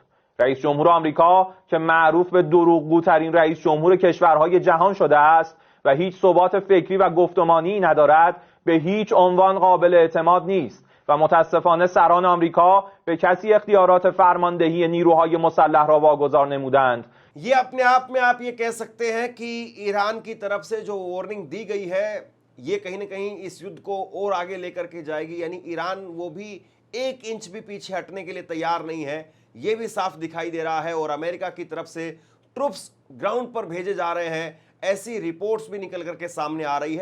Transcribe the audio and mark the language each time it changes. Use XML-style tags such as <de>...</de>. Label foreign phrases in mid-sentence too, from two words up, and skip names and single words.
<fa>رئیس جمهور آمریکا که معروف به دروغگوترین رئیس جمهور کشورهای جهان شده است و هیچ ثبات فکری و گفتمانی ندارد، به هیچ عنوان قابل اعتماد نیست و متاسفانه سران آمریکا به کسی اختیارات فرماندهی نیروهای مسلح را واگذار نمودند.</fa> <hi>ये अपने आप में आप ये कह सकते हैं कि ईरान की तरफ से जो वार्निंग दी गई है ये कहीं ना कहीं इस युद्ध को और आगे लेकर के जाएगी। यानी ईरान वो भी 1 इंच भी पीछे हटने के लिए तैयार नहीं है, ये भी साफ दिखाई दे रहा है। और अमेरिका की तरफ से</hi> <en>troops ground</en> <hi>पर भेजे जा रहे हैं, ऐसी रिपोर्ट्स भी निकल करके सामने आ रही है।</hi>